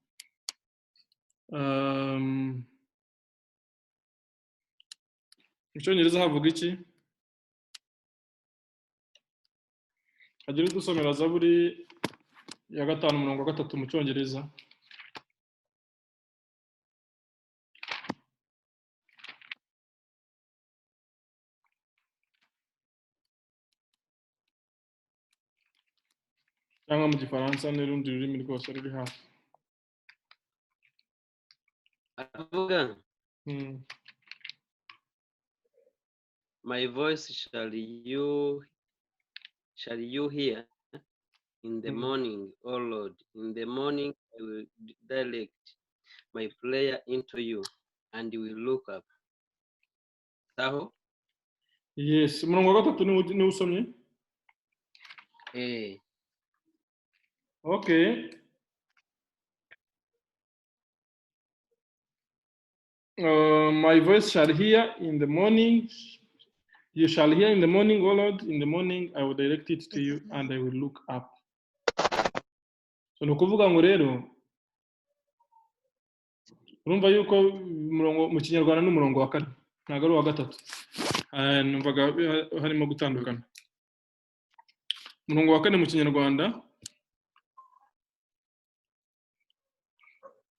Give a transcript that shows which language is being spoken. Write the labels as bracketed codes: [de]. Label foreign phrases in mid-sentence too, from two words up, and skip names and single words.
[rw] Icyongereza havuga iki Hagira udusomera Zaburi ya 5 umurongo wa 3 mu Cyongereza cyangwa mu Gifaransa n'urundi rurimi rwose ruri hafi [en] avuga My voice shall you hear in the morning, O Lord. In the morning I will direct my prayer into you and will look up. [rw] Taho? Yes, umurongo wa 3 ni usomye? [en] Okay. My voice shall hear in the morning. You shall hear in the morning, O Lord. In the morning I will direct it to you and I will look up. [rw] So nukuvuga ngo rero urumva yuko umurongo mu Kinyarwanda n'umurongo wa 4 ntago ari wa 3. Numvaga harimo gutandukana. Umurongo wa 4 mu Kinyarwanda